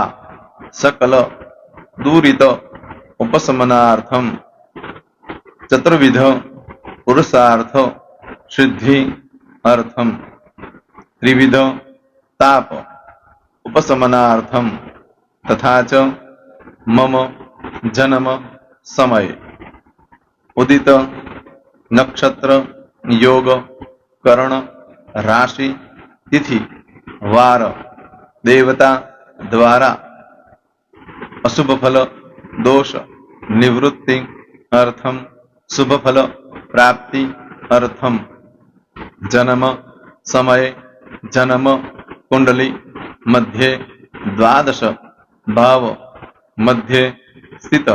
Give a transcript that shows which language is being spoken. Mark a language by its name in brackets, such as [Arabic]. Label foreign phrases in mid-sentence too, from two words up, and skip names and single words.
[Sanskrit] સકલ દુરિત ઉપશમનાર્થમ ચતુર્વિધ પુરુષાર્થ સિદ્ધિ અર્થમ ત્રિવિધ તાપ ઉપશમનાર્થમ તથા ચ મમ જન્મ સમય ઉદિત નક્ષત્ર યોગ કરણ રાશિ તિથિ વાર દેવતા द्वारा अशुभ फल दोष निवृत्ति अर्थम शुभ फल प्राप्ति अर्थम जन्म समय जन्म कुंडली मध्ये द्वादश भाव मध्ये स्थित